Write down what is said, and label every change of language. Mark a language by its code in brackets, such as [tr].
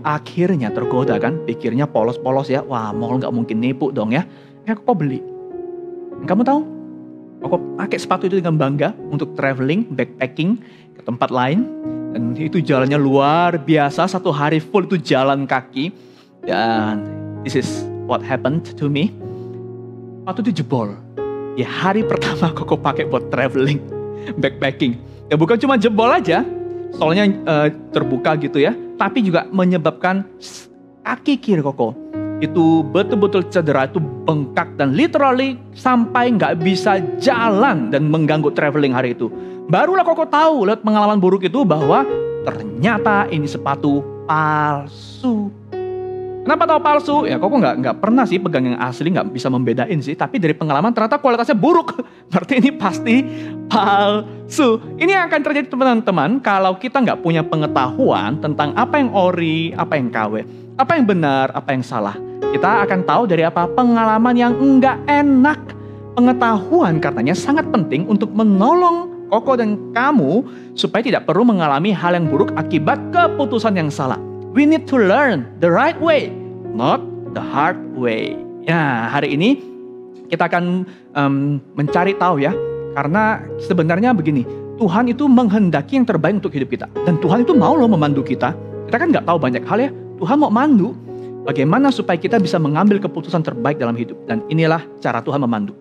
[id] Akhirnya tergoda kan, pikirnya polos-polos ya. Wah, mall nggak mungkin nipu dong ya. Koko beli. Dan kamu tahu? Koko pakai sepatu itu dengan bangga untuk traveling, backpacking ke tempat lain. Dan itu jalannya luar biasa. 1 hari full itu jalan kaki. [en] Dan this is what happened to me. [id] Sepatu itu jebol. Ya, hari pertama Koko pakai buat traveling, backpacking. Ya bukan cuma jebol aja, soalnya terbuka gitu ya, tapi juga menyebabkan kaki kiri Koko itu betul-betul cedera, itu bengkak dan literally sampai nggak bisa jalan dan mengganggu traveling hari itu. Barulah Koko tahu lewat pengalaman buruk itu bahwa ternyata ini sepatu palsu. Kenapa tahu palsu? Ya Koko nggak pernah sih pegang yang asli, nggak bisa membedain sih. Tapi dari pengalaman ternyata kualitasnya buruk. Berarti ini pasti palsu. Ini yang akan terjadi teman-teman kalau kita nggak punya pengetahuan tentang apa yang ori, apa yang KW, apa yang benar, apa yang salah. Kita akan tahu dari apa pengalaman yang nggak enak. Pengetahuan karenanya sangat penting untuk menolong Koko dan kamu supaya tidak perlu mengalami hal yang buruk akibat keputusan yang salah. [en] We need to learn the right way, not the hard way. [id] Ya, hari ini kita akan mencari tahu ya. Karena sebenarnya begini, Tuhan itu menghendaki yang terbaik untuk hidup kita. Dan Tuhan itu mau loh memandu kita. Kita kan nggak tahu banyak hal ya. Tuhan mau mandu. Bagaimana supaya kita bisa mengambil keputusan terbaik dalam hidup. Dan inilah cara Tuhan memandu.